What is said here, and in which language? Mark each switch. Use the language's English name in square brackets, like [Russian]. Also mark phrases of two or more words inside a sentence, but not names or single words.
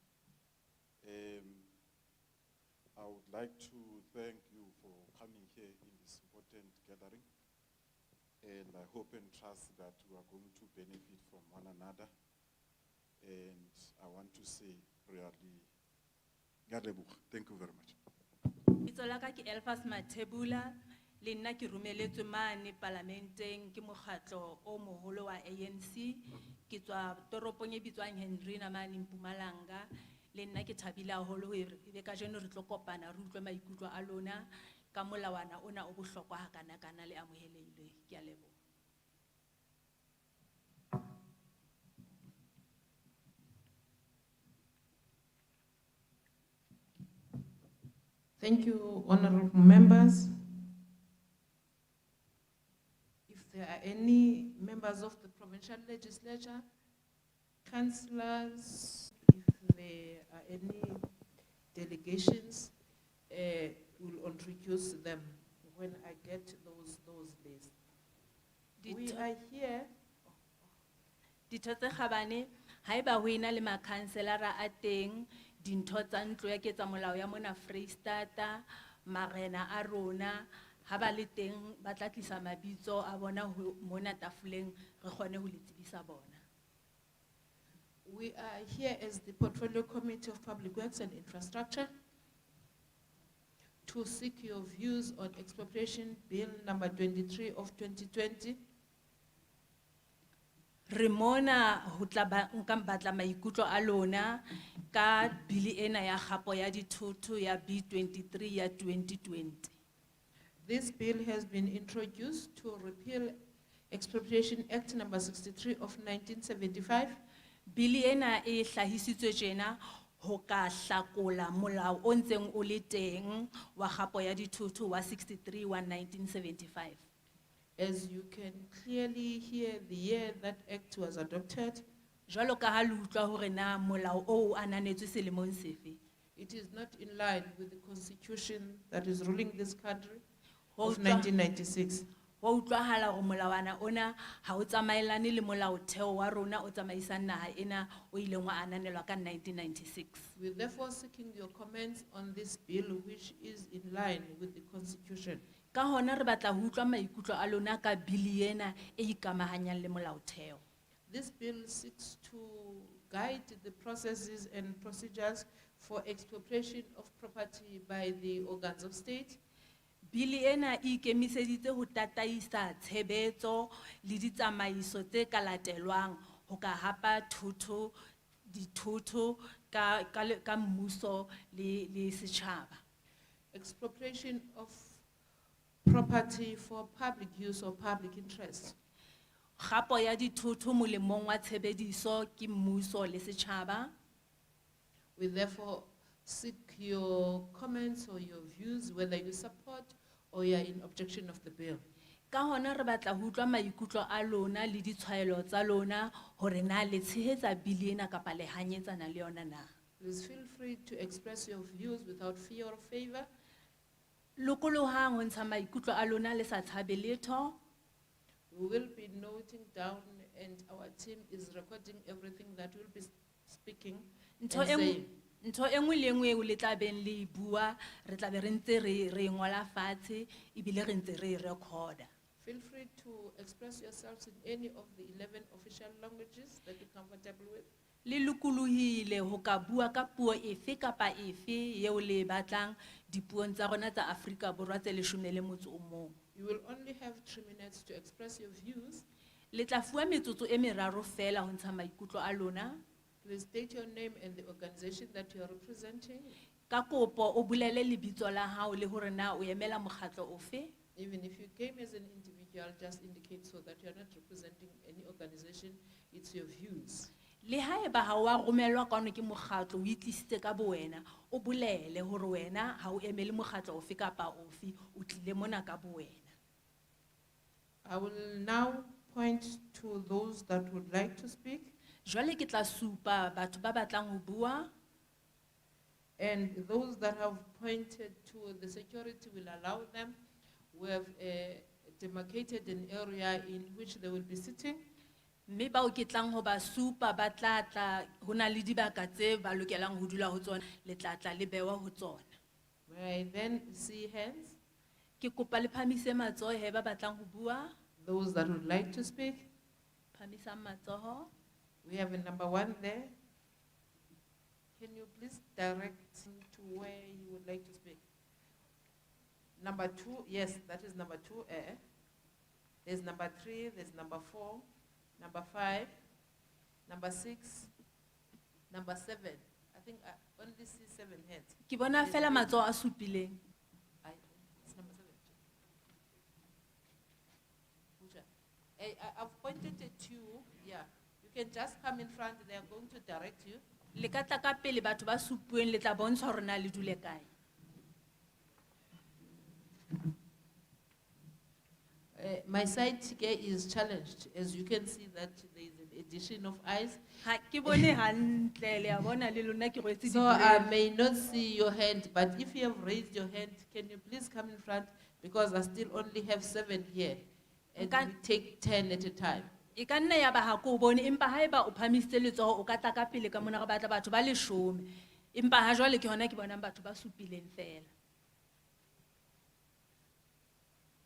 [English] I would like to thank you for coming here in this important gathering, and I hope and trust that we are going to benefit from one another. And I want to say really, thank you very much. [Southern Sotho] Lebitso la ka ke Alphas Matebula, le nna ke romeletswe mane Parlamenteng ke mokgatlo o moholo wa ANC ke tswa toropong e bitswang Henrina mane Mpumalanga. Le nna ke thabile haholo ho ebe ka jeno re tlo kopana re utlwe maikutlo a lona ka molawana ona o bohlokwa ha kana le amohelehile ke a leboha. [English] Thank you, honorable members. If there are any members of the provincial legislature, councillors, if there are any delegations, we'll introduce them when I get those lists. We are here. [Southern Sotho] Ditho tse kgabane haeba ho ena le makhanselara a teng dintho tsa ntlo ya ketsa molao ya mona Freistata, marena a rona ha ba le teng ba tla tlisa mabitso a bona mona tafoleng re kgone ho le tsebisa bona. [English] We are here as the Portfolio Committee of Public Works and Infrastructure to seek your views on Expropriation Bill number 23 of 2020. [Southern Sotho] Re mona ho tla nka batla maikutlo a lona ka bili ena ya kgapo ya dithoto ya B23 ya 2020. [English] This bill has been introduced to repeal Expropriation Act number 63 of 1975. [Southern Sotho] Bili ena e hlahisitswe tjena ho ka hlakola molao o ntseng o le teng wa kgapo ya dithoto wa 63 wa 1975. [English] As you can clearly hear the year that act was adopted, [Southern Sotho] Jwalo ka ha le utlwa hore na molao o ananetswe selemong sefe. [English] it is not in line with the constitution that is ruling this country [Southern Sotho] Ho [English] of [Southern Sotho] utlwa- [English] 1996. [Southern Sotho] Ho utlwahala hore molawana ona ha o tsamaelane le molaotheo wa rona o tsamaisang naha ena o ileng wa ananelwa ka 1996. [English] We are therefore seeking your comments on this bill, which is in line with the constitution. [Southern Sotho] Ka hona re batla ho utlwa maikutlo a lona ka bili ena e ikamahanyang le molaotheo. [English] This bill seeks to guide the processes and procedures for expropriation of property by the organs of state. [Southern Sotho] Bili ena e ikemiseditse ho tataisa tshebetso le ditsamaiso tse ka latelwang ho ka hapa dithoto ka mmuso le setjhaba. [English] Expropriation of property for public use or public interest. [Southern Sotho] Kgapo ya dithoto molemong wa tshebediso ke mmuso le setjhaba. [English] We therefore seek your comments or your views, whether you support or you are in objection of the bill. [Southern Sotho] Ka hona re batla ho utlwa maikutlo a lona le ditshwaelo tsa lona hore na le tshehetsa bili ena kapa le hanyetsana le yona na. [English] Please feel free to express your views without fear or favor. [Southern Sotho] Lokolohang ho ntsha maikutlo a lona le sa tshabe letho. [English] We will be noting down and our team is recording everything that we'll be speaking and [Southern Sotho] Ntho [English] saying. [Southern Sotho] enngwe le enngwe eo le tla beng le bua re tla be re ntse re ngola fatshe ebile re ntse re recorda. [English] Feel free to express yourselves in any of the 11 official languages that you're comfortable with. [Southern Sotho] Le lokolohile ho ka bua ka puo efe kapa efe eo le batlang dipuong tsa rona tsa Afrika Borwa tse 11. [English] You will only have 3 minutes to express your views. [Southern Sotho] Le tla fuwa metsotso e meraro fela ho ntsha maikutlo a lona. [English] Please state your name and the organization that you are representing. [Southern Sotho] Ka kopo o bulele lebitso la hao le hore na o emela mokgatlo ofe. [English] Even if you came as an individual, just indicate so that you are not representing any organization, it's your views. [Southern Sotho] Le haeba ha wa romelwa ka ke mokgatlo o itlisitse ka bowena o bulele hore wena ha o emele mokgatlo ofe kapa ofe o tlile mona ka bowena. [English] I will now point to those that would like to speak, [Southern Sotho] Jwale ke tla supa batho ba batlang ho bua. [English] and those that have pointed to the security will allow them. We have demarcated an area in which they will be sitting. [Southern Sotho] Mme ba o ke tlang ho ba supa ba tla tla hona le dibaka tse ba lokelang ho dula ho tsona le tla tla le bewa ho tsona. [English] May I then see hands? [Southern Sotho] Ke kopa le phamise matsoho he ba batlang ho bua. [English] Those that would like to speak. [Southern Sotho] Phamisang matsoho. [English] We have a number 1 there. Can you please direct him to where you would like to speak? Number 2, yes, that is number 2. There's number 3, there's number 4, number 5, number 6, number 7. I think I only see 7 heads. [Southern Sotho] Ke bona fela matsoho a supileng. [English] It's number 7. I've pointed it to you, yeah. You can just come in front, they are going to direct you. [Southern Sotho] Le ka tla ka pele batho ba supueng le tla bontsha hore na le dule kae. [English] My sight here is challenged, as you can see that there is an addition of eyes. [Southern Sotho] Ha ke bone hantle le a bona le lona ke rwetse [English] So I [Southern Sotho] dibueng. [English] may not see your hand, but if you have raised your hand, can you please come in front? Because I still only have 7 here, and [Southern Sotho] Nka- [English] we take 10 at a time. [Southern Sotho] E ka nna ya ba ha ko bone empa haeba o phamisitse letsoho o ka tla ka pele ka mona re batla batho ba 10. Empa ha jwale ke hona ke bonang batho ba supileng fela.